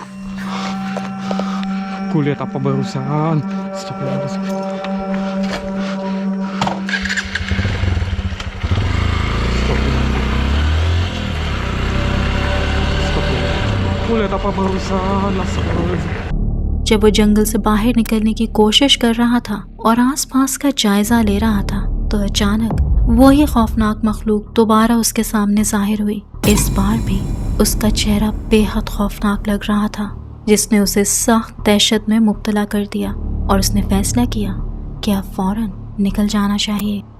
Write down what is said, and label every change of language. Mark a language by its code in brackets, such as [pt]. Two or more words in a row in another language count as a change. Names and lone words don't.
[id] Ku lihat apa barusan. [ar] Astagfirullahaladzim. [id] Ku lihat apa barusan. [ar] Astagfirullahaladzim. [hi] जब वो जंगल से बाहर निकलने की कोशिश कर रहा था और आसपास का जायजा ले रहा था, तो अचानक वही खौफनाक मखलूक दोबारा उसके सामने जाहिर हुई। इस बार भी उसका चेहरा बेहद खौफनाक लग रहा था, जिसने उसे सख्त दहशत में मुब्तला कर दिया और उसने फैसला किया कि अब फौरन निकल जाना चाहिए।